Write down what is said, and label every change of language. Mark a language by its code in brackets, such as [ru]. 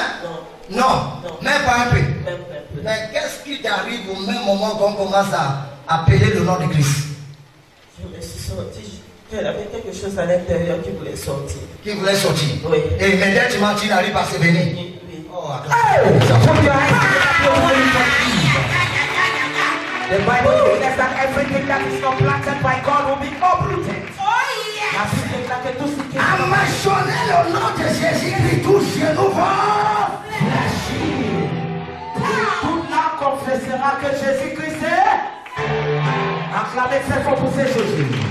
[fr] Non. Non. Non. Même pas un peu. Même pas un peu. Mais qu'est-ce qui t'arrive au même moment qu'on commence à appeler le nom de Christ? Je me suis sortie. Elle avait quelque chose à l'intérieur qui voulait sortir. Qui voulait sortir? Oui. Et immédiatement tu n'arrives pas à se venir. Oui, oui. Oh, attends. [en] Put your hands together, beautiful for Jesus. The Bible says that everything that is not planted by God will be uprooted. [fr] La Bible déclare que tout ce qui est À mentionner le nom de Jésus-Christ, tout genou va fléchir. toute l'âme confessera que Jésus-Christ est. Acclamez très fort pour ces Jésus.